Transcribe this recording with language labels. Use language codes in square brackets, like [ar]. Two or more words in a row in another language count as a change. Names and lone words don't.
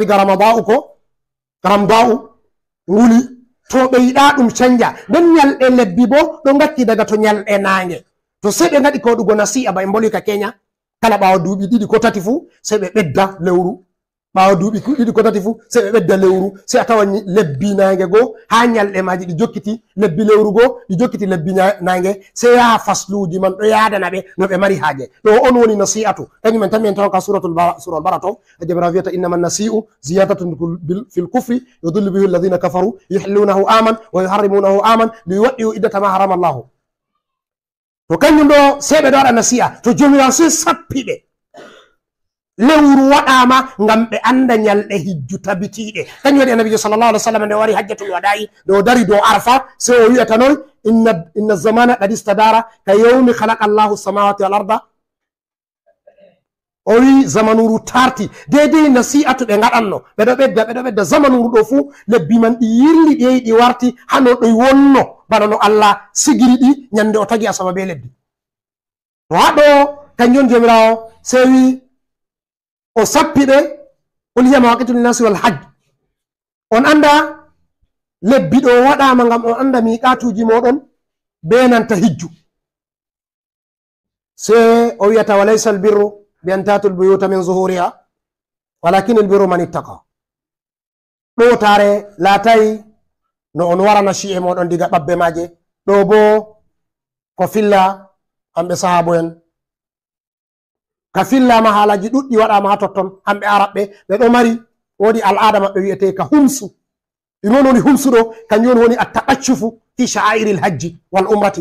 [ff] diga ramadau ko ramdau nguli to ɓe yiɗa ɗum canja nden ñalɗe lebbi bo ɗo gatti daga to ñalɗe nange to sey ɓe gaɗi koɗugo nasi'a ba en mboli ka kenya kala ɓawa duuɓi ɗiɗi ko tati fuu sey ɓe ɓedda lewru ɓawa duuɓi ɗiɗi ko tati fuu sey ɓe ɓedda lewru sey a tawa lebbi nange goo ha ñalɗe maji ɗi jokkiti lebbi lewru goo ɗi jokkiti lebbi nange sey yaha fasluji man ɗo yadana ɓe no ɓe mari haaje ɗo on woni nasi'atu kañumen tan min tawa ka suratul bara to jabira wiyata [ar] إنما النسيء زيادة في الكفر يضل به الذين كفروا يحلونه عاما ويحرمونه عاما ليواطئوا عدة ما حرم الله [ff] to kañum ɗo sey ɓe ɗo waɗa nasi'a to jomirawo sey sappiɓe lewru waɗama ngam ɓe anda ñalɗe hijju tabitiɗe kañum waɗi annabijo [ar] صلى الله عليه وسلم [ff] nde wari [ar] حجة الوداع [ff] nde o dari dow arfa sey o wiyata noon [ar] إن الزمان قد استدار كيوم خلق الله السماوات والأرض [ff] o wi zamanuru tarti dedei nasi'atu ɓe gaɗanno ɓeɗo ɓedda zamanuru ɗo fuu lebbi man ɗi yirli ɗeyi ɗi warti hano ɗoy wonno bana no allah sigiri ɗi ñande o tagi asama be lebbi to haɗo kanjum jomirawo sey wi o sappi ɓe [ar] قل هي مواقيت للناس والحج [ff] on anda lebbi ɗo waɗama ngam on anda miqatuji moɗon be nanta hijju. Se o wiyata [ar] وليس البر بأن تأتوا البيوت من ظهورها ولكن البر من اتقى. [ff] ɗo tare laatayi no on warana shi'e moɗon diga ɓabbe maje. ɗo bo ko filla hamɓe sahabo en ka fillama haalaji ɗuɗɗi waɗama ha totton hamɓe araɓɓe ɓe ɗo mari wodi al'ada maɓɓe wiyete ka humsu. ɗunon woni humsu ɗo kanjum on woni [ar] التقشف في شعائر الحج والعمرة.